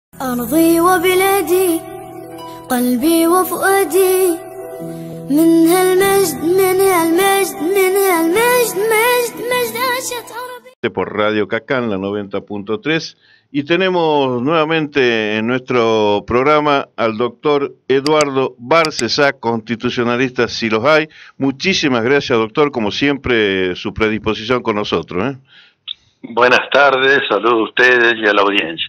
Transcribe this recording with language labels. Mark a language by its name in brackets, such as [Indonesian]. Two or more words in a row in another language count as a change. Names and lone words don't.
[Arabic] أرضي وبلادي قلبي وفؤادي من هالمجد من هالمجد من هالمجد مجد عاشت عربي. [Spanish] Por Radio Cacán, la 90.3, y tenemos nuevamente en nuestro programa al doctor Eduardo Bárcesa, constitucionalista si los hay. Muchísimas gracias, doctor, como siempre, su predisposición con nosotros, ¿eh? Buenas tardes, saludos a ustedes y a la audiencia.